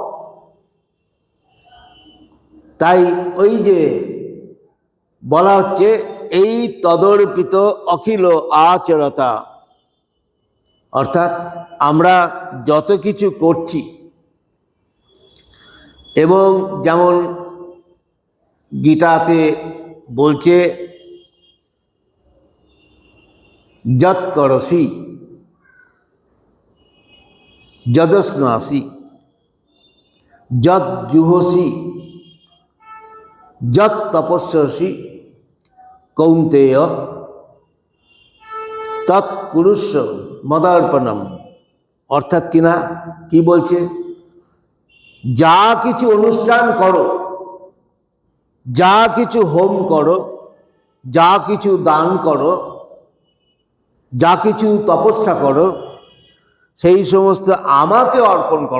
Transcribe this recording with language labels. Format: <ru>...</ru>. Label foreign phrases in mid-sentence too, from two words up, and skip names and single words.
<bn>তাই ওই যে বলা হচ্ছে এই</bn> <sa>তদর্পিত অখিল আচরতা,</sa> <bn>অর্থাৎ আমরা যত কিছু করছি, এবং যেমন গীতাতে বলছে</bn> <sa>যৎ করসি যদস্নাসি যৎ জুহসি যৎ তপস্যসি কৌন্তেয় তৎ কুরুষ্ব মদার্পণম।</sa> <bn>অর্থাৎ কিনা কি বলছে, যা কিছু অনুষ্ঠান করো, যা কিছু হোম করো, যা কিছু দান করো, যা কিছু তপস্যা করো, সেই সমস্ত আমাকে অর্পণ করো।</bn>